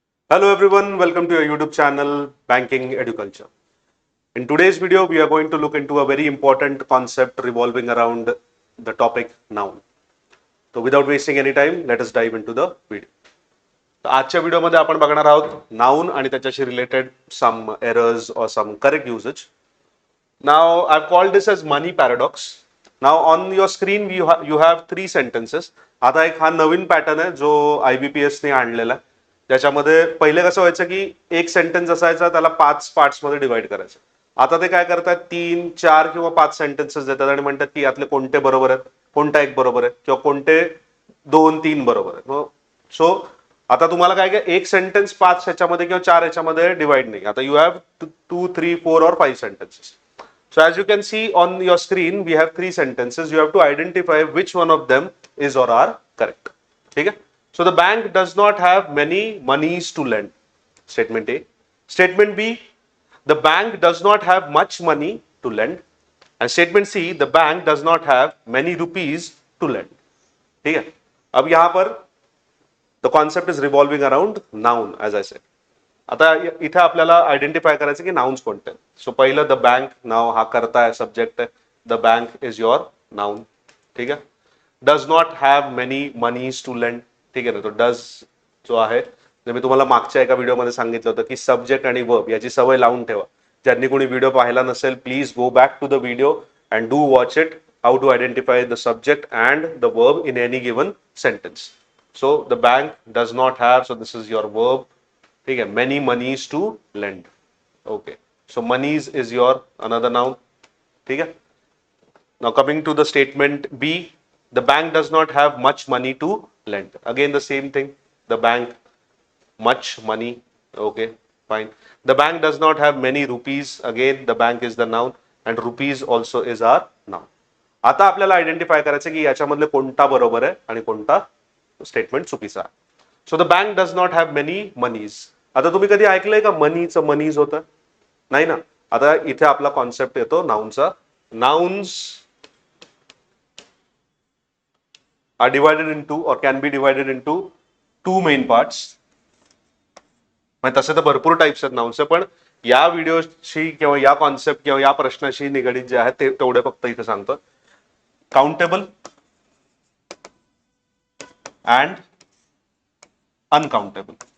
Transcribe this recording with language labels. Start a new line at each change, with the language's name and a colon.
English: Hello everyone, welcome to your YouTube channel Banking Educulture. In today's video, we are going to look into a very important concept revolving around the topic noun. So without wasting any time, let us dive into the video.
Marathi: तर आजच्या व्हिडिओमध्ये आपण बघणार आहोत noun आणि त्याच्याशी related
English: Some errors or some correct usages. Now I've called this as money paradox. Now on your screen you have three sentences.
Marathi: आता एक हा नवीन पॅटर्न आहे जो IBPS ने आणलेला आहे. त्याच्यामध्ये पहिले कसं व्हायचं की एक सेंटेन्स असायचा त्याला 5 पार्ट्स मध्ये डिवाइड करायचं. आता ते काय करतात 3, 4 किंवा 5 सेंटेन्सेस देतात आणि म्हणतात की यातले कोणते बरोबर आहेत, कोणता एक बरोबर आहे किंवा कोणते 2, 3 बरोबर आहेत. सो आता तुम्हाला काय काय एक सेंटेन्स 5 ह्याच्यामध्ये किंवा 4 ह्याच्यामध्ये डिवाइड नाही. आता
English: You have 2, 3, 4 or 5 sentences. So as you can see on your screen, we have 3 sentences. You have to identify which one of them is or are correct. Okay? So the bank does not have many monies to lend. Statement A. Statement B. The bank does not have much money to lend. And statement C. The bank does not have many rupees to lend.
Hindi: ठीक है? अब यहाँ पर
English: the concept is revolving around noun, as I said.
Marathi: आता इथे आपल्याला identify करायचं की nouns कोणते आहेत. सो पहिलं द बँक, नाव हा करता आहे, सब्जेक्ट आहे.
English: The bank is your noun.
Marathi: ठीक आहे.
English: Does not have many monies to lend.
Marathi: ठीक आहे ना. तो डज जो आहे मी तुम्हाला मागच्या एका व्हिडिओमध्ये सांगितलं होतं की सब्जेक्ट आणि वर्ब याची सवय लावून ठेवा. ज्यांनी कोणी व्हिडिओ पाहिला नसेल
English: Please go back to the video and do watch it. How to identify the subject and the verb in any given sentence. So the bank does not have, so this is your verb.
Hindi: ठीक है.
English: many monies to lend. Okay, so monies is your another noun.
Hindi: ठीक है.
English: Now coming to the statement B, the bank does not have much money to lend. Again the same thing. The bank, much money. Okay, fine. The bank does not have many rupees. Again the bank is the noun and rupees also is our noun.
Marathi: आता आपल्याला identify करायचं की याच्यामधले कोणता बरोबर आहे आणि कोणता statement चुकीचा आहे.
English: So the bank does not have many monies.
Marathi: आता तुम्ही कधी ऐकलंय का मनीचं मनीज होतं? नाही ना. आता इथे आपला कॉन्सेप्ट येतो नाउनचा.
English: Nouns are divided into or can be divided into 2 main parts.
Marathi: म्हणजे तसे तर भरपूर टाइप्स आहेत नाउन्सचे, पण या व्हिडिओशी किंवा या कॉन्सेप्ट किंवा या प्रश्नाशी निगडीत जे आहे ते तेवढे फक्त इथे सांगतो.
English: Countable and uncountable.